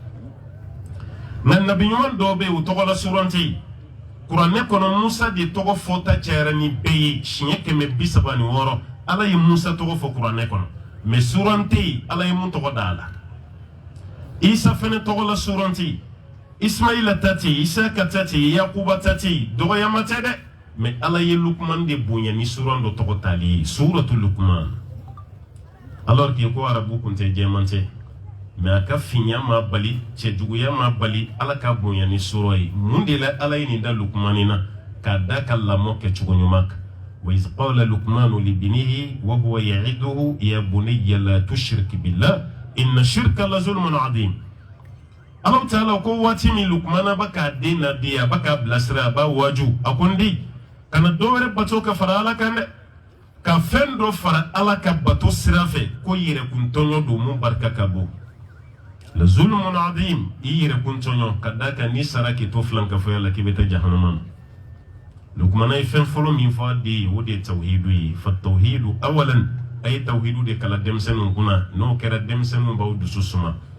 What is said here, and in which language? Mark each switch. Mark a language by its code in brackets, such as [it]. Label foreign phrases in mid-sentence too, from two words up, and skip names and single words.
[bm] nka nabi ɲuman dɔw bɛ yen o tɔgɔ la suran tɛ yen kuranɛ kɔnɔ musa de tɔgɔ fɔta cayara ni bɛɛ ye siɲɛ 336 ala ye musa tɔgɔ fɔ kuranɛ kɔnɔ mɛ suran tɛ yen ala ye mun tɔgɔ da la isa fɛnɛ tɔgɔ la suran tɛ yen ismaila ta tɛ yen isaka ta tɛ yen yakuba ta tɛ yen dɔgɔyama tɛ dɛ mɛ ala ye lukuman de bonya ni suran dɔ tɔgɔ tali ye suratu lukuman [fr] alors que [bm] ko arabu kun tɛ jɛman tɛ mɛ a ka finya ma bali cɛjuguya ma bali ala ka bonya ni sura ye mun de la ala ye nin da lukumani na k'a da ka lamɔ kɛcogo ɲuman [ar] kan وإذ قال لقمان لابنه وهو يعظه يا بني لا تشرك بالله إن الشرك لظلم عظيم Allah ta'ala ko waati min lukumana ba k'a den [bm] nadi a ba k'a bilasira a b'a waju a ko n di kana dɔ wɛrɛ bato ka fara ala kan dɛ ka fɛn dɔ fara ala ka bato sira fɛ ko yɛrɛkuntɔɲɔ don mun barika ka bon la [ar] ظلم عظيم [bm] i yɛrɛkuntɔɲɔ ka da kan ni sara k'i to filankafɔya la k'i bɛ taa jahanama na lukumana ye fɛn fɔlɔ min fɔ a den ye o de ye tawhidu ye [ar] فالتوحيد أولا [bm] a ye tawhidu de kala denmisɛnninw kunna n'o kɛra denmisɛnninw b'aw dusu suma